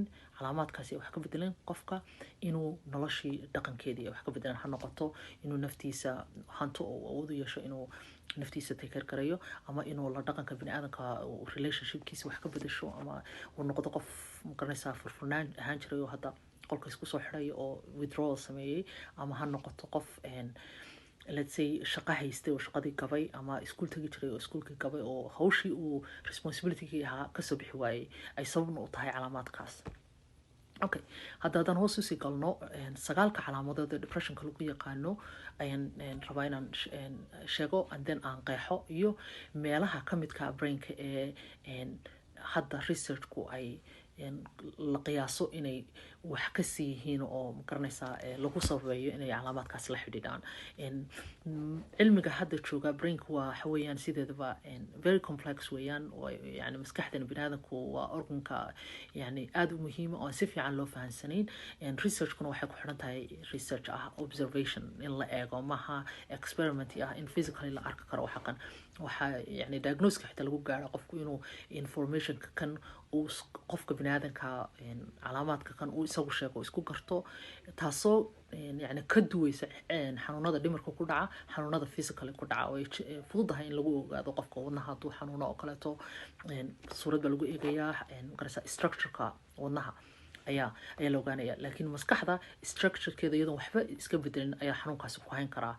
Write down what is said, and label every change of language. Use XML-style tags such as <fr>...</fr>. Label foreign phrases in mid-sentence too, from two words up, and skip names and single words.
<so>calaamaadkaasi wax ka bedeleen qofka inuu noloshii dhaqankeedii wax ka bedeleen ha noqoto inuu naftiisa hanto oo awood u yeesho inuu naftiisa take karayo ama inuu la dhaqanka bini'aadamka relationshipkiisa wax ka bedesho ama uu noqdo qof garanaysaa furfurnaan ahaan jiray oo hadda qolka isku soo xiray oo withdrawal sameeyay ama ha noqoto qof</so> <en>let's say</en> <so>shaqo haystay oo shaqadii gabay ama iskuul tagi jiray oo iskuulkii gabay oo hawshii uu responsibility-gii ahaa kasoo bixi waayey ay sababna u tahay calaamaadkaas. Okay, haddaan hoos usii galno sagaalka calaamadood ee depressionka lagu yaqaano ayaan rabaa inaan sheego</so> <en>and then</en> <so>aan qeexo iyo meelaha ka midka brainka ee hadda researchku ay la qiyaaso inay wax ka sii yihiin oo garanaysaa lagu sababeeyo inay calaamaadkaas la xidhiidhaan. cilmiga hadda jooga brainka waa waxa weeyaan sideedaba</so> <en>very complex</en> <so>weeyaan oo yani maskaxdan bini'aadamku waa organka yani aad u muhiim oo si fiican loo fahansanayn. researchkuna waxay ku xiran tahay research ah observation in la eego maaha experiment ah in physically la arki karo waxa kan waxa yani diagnosis xitaa lagu gaaro qofku inuu information kan uu qofka bini'aadamka calaamaadka kan uu isagu sheego isku garto taasoo yani ka duwaysa xanuunada dhimirka ku dhaca xanuunada physically ku dhaca oo fududahay in lagu ogaado qofka wadnaha hadduu xanuuno oo kaleeto suurad baa lagu eegayaa garasa structureka wadnaha ayaa la ogaanaya laakiin maskaxda structurekeeda iyadoo waxba iska bedelin ayaa xanuunkaasi ku hayn karaa.</so>